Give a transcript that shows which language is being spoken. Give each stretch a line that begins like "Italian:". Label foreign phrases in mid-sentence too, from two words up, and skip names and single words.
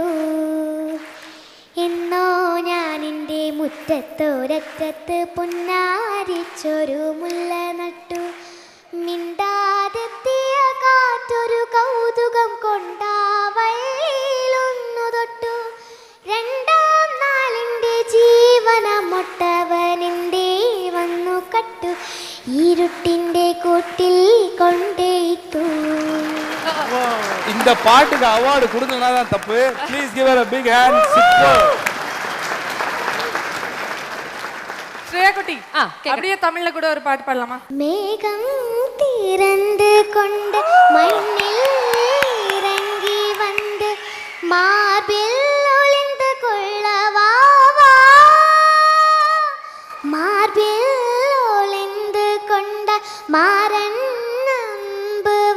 Malayalam: എന്നോ ഞാൻ എൻ്റെ മുറ്റത്തോരറ്റത്ത് പുന്നാരിച്ചൊരു മുല്ല നട്ടു, മിണ്ടാതെത്തിയ കാറ്റൊരു കൗതുകം കൊണ്ടാവള്ളിയിലൊന്നു തൊട്ടു, 2ാം നാളിൻ്റെ ജീവനമൊട്ടവനെൻ്റെ വന്നു കട്ടു, ഇരുട്ടിൻ്റെ കൂട്ടിൽ കൊണ്ടേയിട്ടു.
Tamil: இந்த பாட்டுக்கு அவார்டு கொடுக்கலனாதான் தப்பு.
English: please give her a big hand.
Malayalam: ശ്രേയക്കുട്ടി,
Tamil: அப்படியே தமிழ்ல கூட ஒரு பாட்டு பாடலாமா? மேகம் திறந்து கொண்டு மண்ணில் இறங்கி வந்து மார்பில் ஒளிந்து கொள்ளவா, மார்பில் ஒளிந்து கொண்ட மாறன் அன்பு